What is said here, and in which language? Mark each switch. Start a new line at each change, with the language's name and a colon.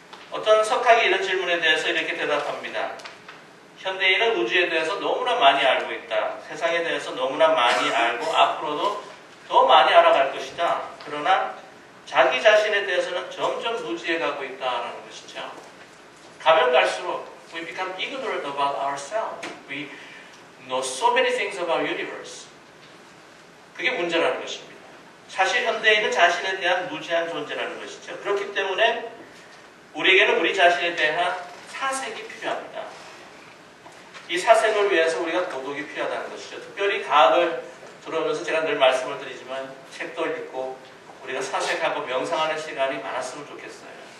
Korean: 어떤 석학이 이런 질문에 대해서 이렇게 대답합니다. 현대인은 우주에 대해서 너무나 많이 알고 있다. 세상에 대해서 너무나 많이 알고 앞으로도 더 많이 알아갈 것이다. 그러나 자기 자신에 대해서는 점점 무지해 가고 있다는 것이죠. 가면 갈수록
English: we become ignorant about ourselves. We know so many things about universe.
Korean: 그게 문제라는 것입니다. 사실 현대인은 자신에 대한 무지한 존재라는 것이죠. 그렇기 때문에 우리에게는 우리 자신에 대한 사색이 필요합니다. 이 사색을 위해서 우리가 도덕이 필요하다는 것이죠. 특별히 과학을 들어오면서 제가 늘 말씀을 드리지만 책도 읽고 우리가 사색하고 명상하는 시간이 많았으면 좋겠어요.